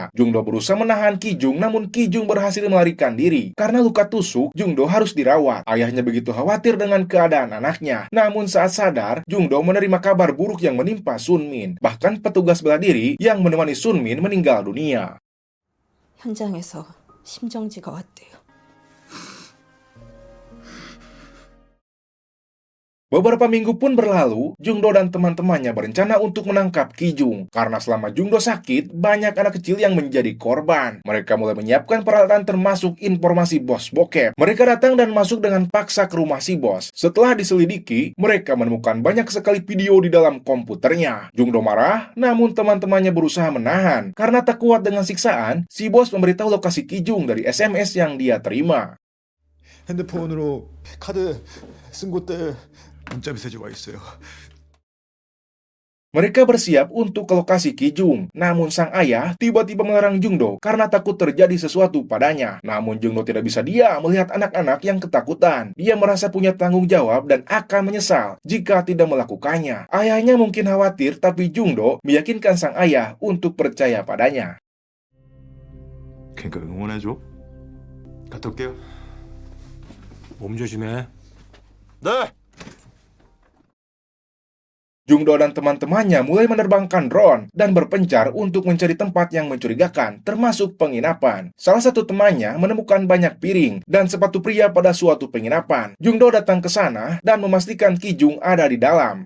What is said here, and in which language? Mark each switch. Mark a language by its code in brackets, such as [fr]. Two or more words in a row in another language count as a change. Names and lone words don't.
[id] Jungdo berusaha menahan Kijung, namun Kijung berhasil melarikan diri. Karena luka tusuk, Jungdo harus dirawat. Ayahnya begitu khawatir dengan keadaan anaknya. Namun saat sadar, Jungdo menerima kabar buruk yang menimpa Sunmin. Bahkan petugas bela diri yang menemani Sunmin meninggal dunia. [ko] 현장에서 심정지가 왔대요. [id] Beberapa minggu pun berlalu, Jungdo dan teman-temannya berencana untuk menangkap Kijung. Karena selama Jungdo sakit, banyak anak kecil yang menjadi korban. Mereka mulai menyiapkan peralatan termasuk informasi bos bokep. Mereka datang dan masuk dengan paksa ke rumah si bos. Setelah diselidiki, mereka menemukan banyak sekali video di dalam komputernya. Jungdo marah, namun teman-temannya berusaha menahan. Karena tak kuat dengan siksaan, si bos memberitahu lokasi Kijung dari SMS yang dia terima. [ko] 핸드폰으로 카드 쓴 곳들 문자 메시지 와 있어요. [id] Mereka bersiap untuk ke lokasi Kijung. Namun sang ayah tiba-tiba melarang Jungdo karena takut terjadi sesuatu padanya. Namun Jungdo tidak bisa diam melihat anak-anak yang ketakutan. Dia merasa punya tanggung jawab dan akan menyesal jika tidak melakukannya. Ayahnya mungkin khawatir, tapi Jungdo meyakinkan sang ayah untuk percaya padanya. [ko] 그러니까 응원해줘. 갔다 올게요. 몸 조심해. 네. [id] Jungdo dan teman-temannya mulai menerbangkan drone dan berpencar untuk mencari tempat yang mencurigakan, termasuk penginapan. Salah satu temannya menemukan banyak piring dan sepatu pria pada suatu penginapan. Jungdo datang ke sana dan memastikan Kijung ada di dalam.